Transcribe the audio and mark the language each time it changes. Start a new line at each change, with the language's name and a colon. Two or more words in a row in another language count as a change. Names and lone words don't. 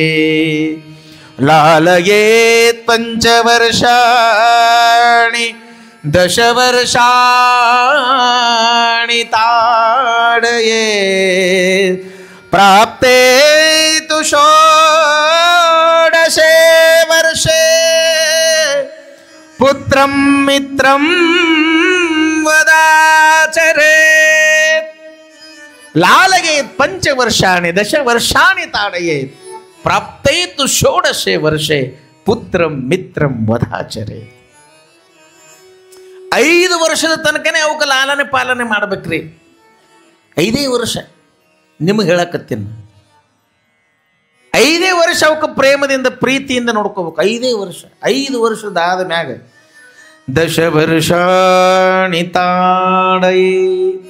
Sanskrit: ಲಾಲಯೇತ್ 5 ವರ್ಷಾಣಿ 10 ವರ್ಷಾಣಿ ತಾಡಯೇತ್ ಪ್ರಾಪ್ತೇ ತು 16 ವರ್ಷೇ ಪುತ್ರಂ ಮಿತ್ರಂ ವದಾಚರೇ. ಲಾಲಯೇತ್ 5 ವರ್ಷಾಣಿ 10 ವರ್ಷಾಣಿ ತಾಡಯೇತ್ ಪ್ರಾಪ್ತೈತು 16 ವರ್ಷೇ ಪುತ್ರಂ ಮಿತ್ರಂ ವದಾಚರೇ.
Kannada: 5 ವರ್ಷದ ತನಕನೇ ಅವಕ್ಕೆ ಲಾಲನೆ ಪಾಲನೆ ಮಾಡ್ಬೇಕ್ರಿ. 5 ವರ್ಷ ನಿಮಗೆ ಹೇಳಕತ್ತೀನಿ. 5 ವರ್ಷ ಅವಕ್ಕೆ ಪ್ರೇಮದಿಂದ ಪ್ರೀತಿಯಿಂದ ನೋಡ್ಕೋಬೇಕು. 5 ವರ್ಷ. 5 ವರ್ಷದಾದ ಮ್ಯಾಗ 10
Sanskrit: ವರ್ಷಾಣಿ ತಾಡಯೇತ್.